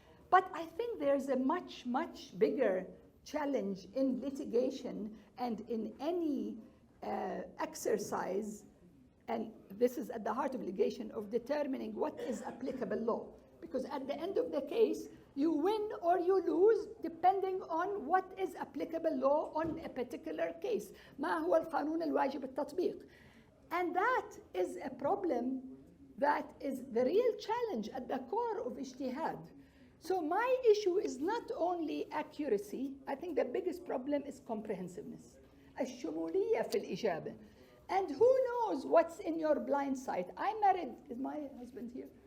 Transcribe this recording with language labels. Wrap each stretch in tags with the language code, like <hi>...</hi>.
<en>But I think there's a much, much bigger challenge in litigation and in any exercise, and this is at the heart of litigation, of determining what is applicable law. Because at the end of the case, you win or you lose depending on what is applicable law on a particular case.</en> <ar>ما هو القانون الواجب التطبيق.</ar> <en>And that is a problem that is the real challenge at the core of ijtihad. So my issue is not only accuracy, I think the biggest problem is comprehensiveness.</en> <ar>الشمولية في الإجابة.</ar> <en>And who knows what's in your blind sight? I'm married, is my husband here?</en>